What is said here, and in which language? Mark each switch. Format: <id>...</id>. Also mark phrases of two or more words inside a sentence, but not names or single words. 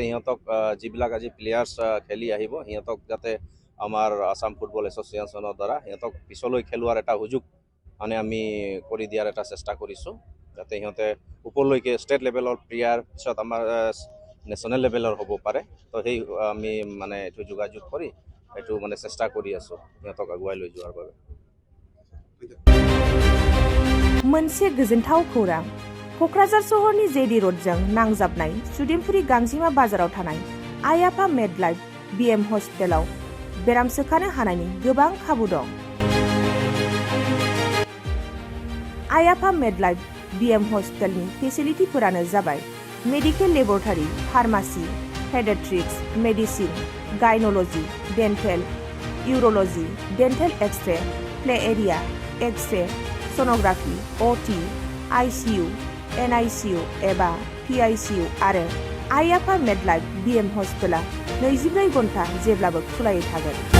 <as>সিহঁতক যিবিলাক আজি প্লেয়াৰ্ছ খেলি আহিব সিহঁতক যাতে আমাৰ আসাম ফুটবল এছ'চিয়েশ্যনৰ দ্বাৰা সিহঁতক পিছলৈ খেলোৱাৰ এটা সুযোগ মানে আমি কৰি দিয়াৰ এটা চেষ্টা কৰিছোঁ যাতে সিহঁতে ওপৰলৈকে</as> <en>state level player</en> <as>পিছত আমাৰ</as> <en>national level</en> <as>হ'ব পাৰে তো সেই আমি মানে এইটো যোগাযোগ কৰি এইটো মানে চেষ্টা কৰি আছোঁ সিহঁতক আগুৱাই লৈ যোৱাৰ বাবে</as> <brx>मोनसे गोजोनथाव खौरां क'क्राझार सहरनि जेडि र'डजों नांजाबनाय सुदेमपुरि गांजिमा बाजाराव थानाय आइ आफा मेडलाइफ BM हस्पिटालाव बेराम सोखानो हानायनि गोबां खाबु दं आइ आफा मेडलाइफ BM हस्पिटालनि फेसिलिटिफोरानो जाबाय</brx> <en>medical laboratory pharmacy paediatrics medicine gynaecology dental urology dental X-ray play area X-ray sonography OT ICU NICU</en> <brx>एबा PICU आरो आइ आफा मेडलाइफ BM हस्पिटाला 24 घन्टा जेब्लाबो खुलायै थागोन</brx>